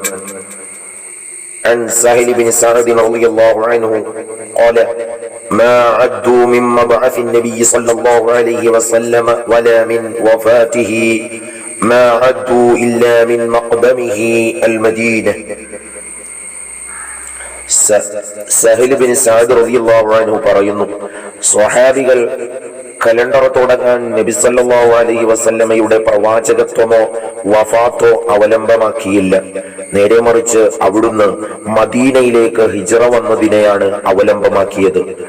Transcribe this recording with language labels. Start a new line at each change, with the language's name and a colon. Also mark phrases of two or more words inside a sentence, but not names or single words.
Arabic: عن سهل بن سعد رضي الله عنه قال: ما عدوا من مبعث النبي صلى الله عليه وسلم ولا من وفاته ما عدوا إلا من مقدمه المدينة.
Malayalam: സഹിൽ ബിൻ സഅദ് റളിയല്ലാഹു അൻഹു പറയുന്നു, സ്വഹാബികൾ കലണ്ടർ തുടങ്ങാൻ നബി സല്ലല്ലാഹു അലൈഹി വസല്ലമയുടെ പ്രവാചകത്വമോ വഫാത്തോ അവലംബമാക്കിയില്ല. നേരെ മറിച്ച് അവിടുന്ന് മദീനയിലേക്ക് ഹിജ്റ വന്നതിനെയാണ് അവലംബമാക്കിയത്.